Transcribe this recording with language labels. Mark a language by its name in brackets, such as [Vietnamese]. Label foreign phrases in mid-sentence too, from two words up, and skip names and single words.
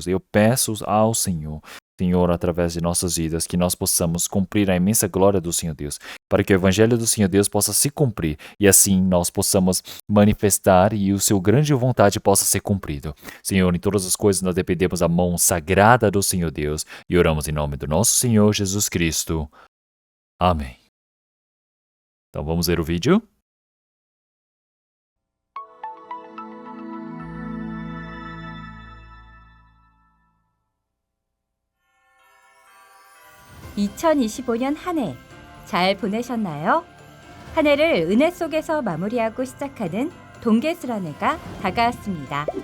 [Portuguese] Eu peço ao Senhor, através de nossas vidas, que nós possamos cumprir a imensa glória do Senhor Deus, para que o Evangelho do Senhor Deus possa se cumprir e assim nós possamos manifestar e o seu grande vontade possa ser cumprido. Senhor, em todas as coisas nós dependemos da mão sagrada do Senhor Deus e oramos em nome do nosso Senhor Jesus Cristo. Amém. Então vamos ver o vídeo? [Korean] (2025년) 한 해 잘 보내셨나요? 한 해를 은혜 속에서 마무리하고 시작하는 동계수련회가 다가왔습니다.